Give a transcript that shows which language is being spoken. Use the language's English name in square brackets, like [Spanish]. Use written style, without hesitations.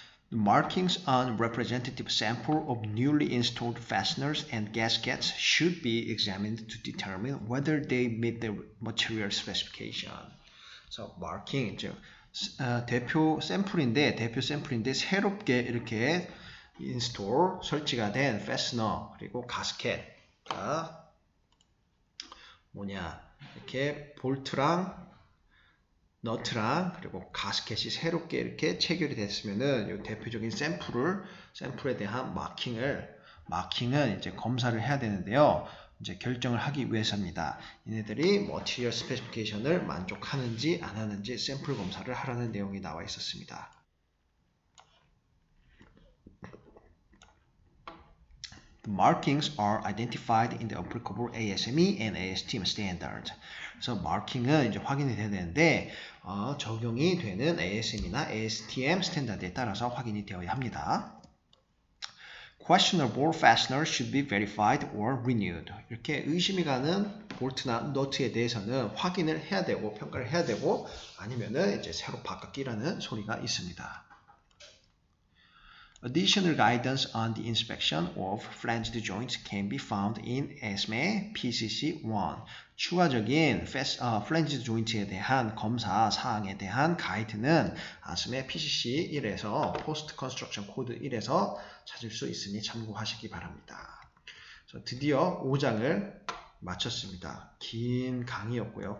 [English] The markings on representative sample of newly installed fasteners and gaskets should be examined to determine whether they meet the material specification. So marking, [Korean] 대표 샘플인데 새롭게 이렇게 인스톨 설치가 된 fastener 그리고 가스켓가 이렇게 볼트랑 너트랑 그리고 가스켓이 새롭게 이렇게 체결이 됐으면은 이 대표적인 샘플에 대한 마킹은 이제 검사를 해야 되는데요. 이제 결정을 하기 위해서입니다. 얘네들이 [English] material specification [Korean] 을 만족하는지 안 하는지 샘플 검사를 하라는 내용이 나와 있었습니다. [English] The markings are identified in the applicable ASME and ASTM standard. [Korean] 그래서 marking은 이제 확인이 돼야 되는데 적용이 되는 ASM이나 ASTM 스탠다드에 따라서 확인이 되어야 합니다. [English] Questionable fasteners should be verified or renewed. [Korean] 이렇게 의심이 가는 볼트나 너트에 대해서는 확인을 해야 되고 평가를 해야 되고 아니면은 이제 새로 바꿔 끼라는 소리가 있습니다. [English] Additional guidance on the inspection of flanged joints can be found in ASME PCC1. [Korean] 추가적인 flanged joint에 대한 검사 사항에 대한 가이드는 ASME PCC1에서 Post Construction Code 1에서 찾을 수 있으니 참고하시기 바랍니다. 드디어 5장을 마쳤습니다. 긴 강의였고요.